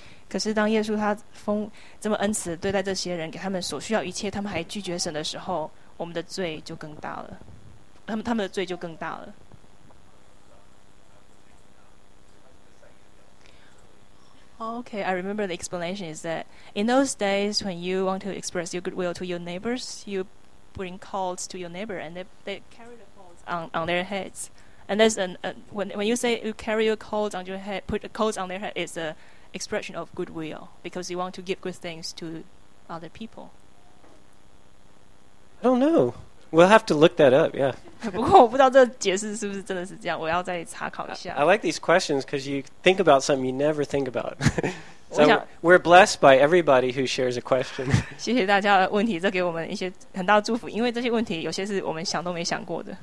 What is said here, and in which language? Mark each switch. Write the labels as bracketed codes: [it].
[zh] 可是当耶稣他封这么恩慈对待这些人，给他们所需要一切，他们还拒绝神的时候，我们的罪就更大了，他们的罪就更大了。 [en] Okay, I remember the explanation is that in those days when you want to express your goodwill to your neighbors, you bring coals to your neighbor and they carry the coals on their heads. And that's when you say you carry your coals on your head, put the coals on their head, it's aExpression of goodwill, because you want to give good things to other people. I don't know. We'll have to look that up. Yeah. [zh] 不过我不知道这解释是不是真的是这样，我要再查考一下。 [en] I like these questions because you think about something you never think about. So we're blessed by everybody who shares a question. [zh] 谢谢大家的问题，这给我们一些很大的祝福，因为这些问题有些是我们想都没想过的。